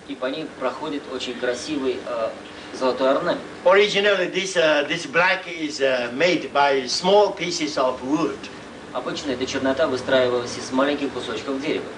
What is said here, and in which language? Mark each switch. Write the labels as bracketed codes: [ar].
[ru] И по ней проходит очень красивый золотой орнамент. [en] Originally, this black is made by small pieces of wood. [ru] Обычно эта чернота выстраивалась из маленьких кусочков дерева.